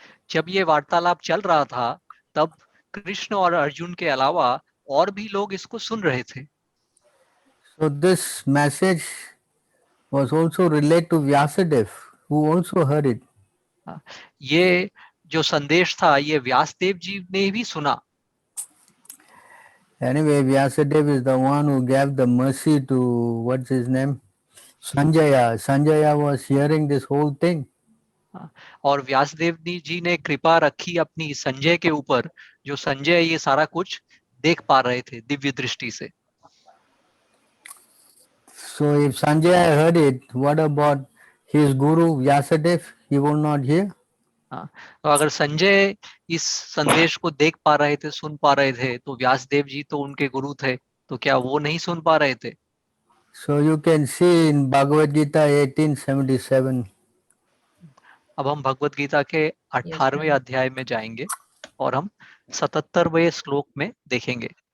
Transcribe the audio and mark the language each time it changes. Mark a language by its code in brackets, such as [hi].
[hi] जब ये वार्तालाप चल रहा था, तब कृष्ण और अर्जुन के अलावा और भी लोग इसको सुन रहे थे. [en] So this message was also relayed to Vyasadeva, who also heard it. [hi] ये जो संदेश था, ये व्यासदेव जी ने भी सुना. [en] Anyway, Vyasadeva is the one who gave the mercy to, what's his name, Sanjaya. Sanjaya was hearing this whole thing. [hi] और व्यासदेव जी ने कृपा रखी अपनी संजय के ऊपर, जो संजय ये सारा कुछ देख पा रहे थे दिव्य दृष्टि से. [en] So if Sanjaya heard it, what about his guru Vyasadeva? He will not hear. [hi] तो अगर संजय इस संदेश को देख पा रहे थे, सुन पा रहे थे, तो व्यासदेव जी तो उनके गुरु थे, तो क्या वो नहीं सुन पा रहे थे? [en] So you can see in Bhagavad Gita 1877. [hi] अब हम भगवत गीता के 18वें अध्याय में जाएंगे और हम 77वें श्लोक में देखेंगे.